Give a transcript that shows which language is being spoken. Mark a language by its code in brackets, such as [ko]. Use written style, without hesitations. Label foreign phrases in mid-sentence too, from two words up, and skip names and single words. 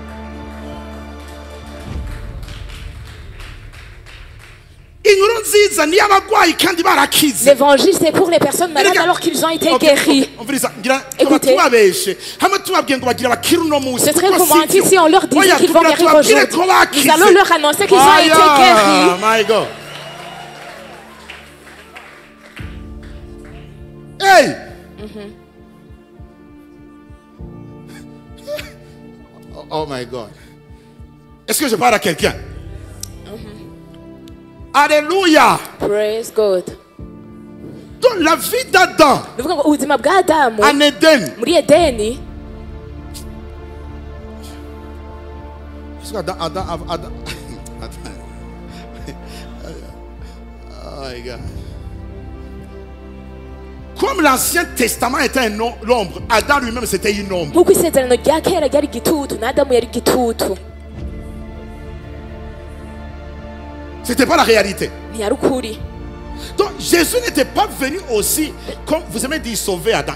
[fr] L'évangile, c'est pour les personnes malades alors qu'ils ont été guéris. Écoutez, ce serait vous mentir si on leur disait qu'ils vont guérir aujourd'hui. Nous allons leur annoncer qu'ils ont été guéris. [en] My God. Hey! Oh my God. [fr] Est-ce que je parle à quelqu'un? Alléluia. [en] Praise God. [fr] Donc la vie d'Adam en Éden. [en] Oh my God. [fr] Comme l'Ancien Testament était l'ombre, Adam lui-même c'était une ombre. C'était pas la réalité. Donc Jésus n'était pas venu aussi, comme vous aimez dire, sauver Adam.